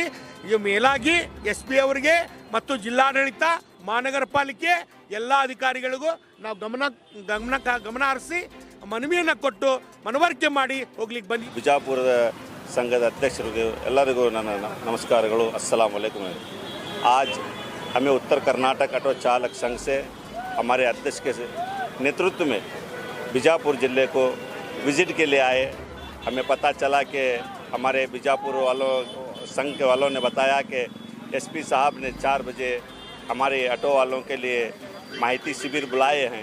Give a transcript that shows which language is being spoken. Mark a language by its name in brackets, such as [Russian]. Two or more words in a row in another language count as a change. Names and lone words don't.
[Kannada] ಇದು ಮೇಲಾಗಿ SP ಅವರಿಗೆ ಮತ್ತು ಜಿಲ್ಲಾಡಳಿತ, ಮಹಾನಗರ ಪಾಲಿಕೆ ಎಲ್ಲ ಅಧಿಕಾರಿಗಳಿಗೂ ನಾವು ಗಮನ ಹರಿಸಿ ಮನವಿಯನ್ನು ಕೊಟ್ಟು ಮನವರಿಕೆ ಮಾಡಿ ಹೋಗ್ಲಿಕ್ಕೆ ಬಂದು ಬಿಜಾಪುರದ ಸಂಘದ ಅಧ್ಯಕ್ಷರಿಗೆ ಎಲ್ಲರಿಗೂ ನನ್ನ ನಮಸ್ಕಾರಗಳು. [Arabic] السلام عليكم. [Hindi] आज हमें उत्तर कर्नाटक ऑटो चालक संघ से हमारे अध्यक्ष के नेतृत्व में बीजापुर ज़िले को विज़िट के लिए आए। हमें पता चला कि हमारे बीजापुर वालों संघ के वालों ने बताया कि SP साहब ने 4 बजे हमारे ऑटो वालों के लिए माहिती शिविर बुलाए हैं।